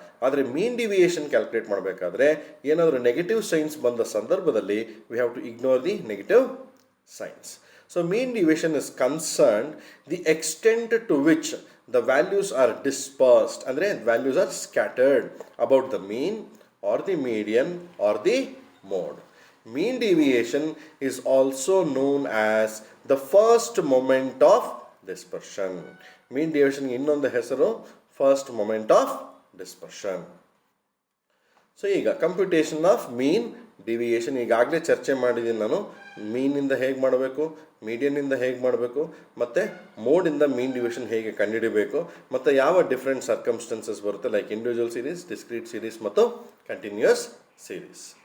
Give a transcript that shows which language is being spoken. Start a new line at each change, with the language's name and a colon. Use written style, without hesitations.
Kannada: ಆದರೆ ಮೀನ್ deviation calculate ಮಾಡಬೇಕಾದ್ರೆ ಏನಾದರೂ ನೆಗೆಟಿವ್ ಸೈನ್ಸ್ ಬಂದ ಸಂದರ್ಭದಲ್ಲಿ
English: We have to ignore the negative signs. So mean deviation is concerned the extent to which the values are dispersed,
Kannada: ಅಂದರೆ
English: Values are scattered about the mean or the median or the mode. Mean deviation is also known as the first moment of dispersion.
Kannada: Mean deviation ಇನ್ನೊಂದು ಹೆಸರು first moment of dispersion. So ಈಗ computation of mean deviation ಈಗಾಗಲೇ ಚರ್ಚೆ ಮಾಡಿದ್ದೀನಿ ನಾನು. ಮೀನಿಂದ ಹೇಗೆ ಮಾಡಬೇಕು, ಮೀಡಿಯನ್ನಿಂದ ಹೇಗೆ ಮಾಡಬೇಕು ಮತ್ತು ಮೋಡಿಂದ ಮೀನ್ ಡಿವಿಯೇಷನ್ ಹೇಗೆ ಕಂಡುಹಿಡಬೇಕು ಮತ್ತು ಯಾವ ಡಿಫ್ರೆಂಟ್ ಸರ್ಕಮ್ಸ್ಟೆನ್ಸಸ್ ಬರುತ್ತೆ, like individual series, discrete series ಮತ್ತು ಕಂಟಿನ್ಯೂಯಸ್ ಸೀರೀಸ್.